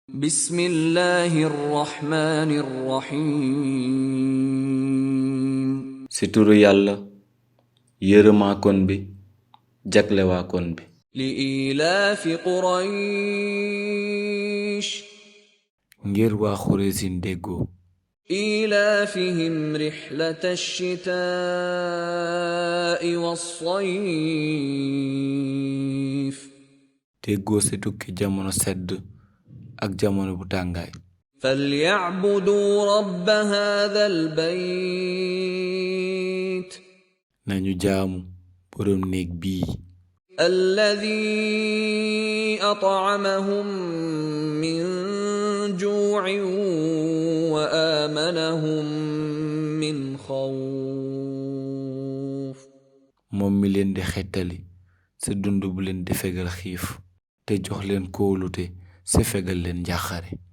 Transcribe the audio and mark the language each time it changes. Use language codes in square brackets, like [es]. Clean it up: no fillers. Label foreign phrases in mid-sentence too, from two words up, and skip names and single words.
[ar] بسم الله الرحمن الرحيم [wo] ci turu yàlla yërëmaakoon bi jaglewaakoon bi [ar] لإيلاف قريش [wo] ngir waa Xureesin déggoo [ar] إيلافهم رحلة الشتاء والصيف [wo] déggoo ci tukki jamono sedd ak jamono bu tàngaay [ar] فليعبدوا رب هذا البيت [wo] nañu jaamu boroom néeg bii [ar] الذي أطعمهم من جوع وآمنهم من خوف [wo] moom mi leen di xettali ci dund bu leen di fegal xiif te jox leen kóolute ci fegal leen njàqare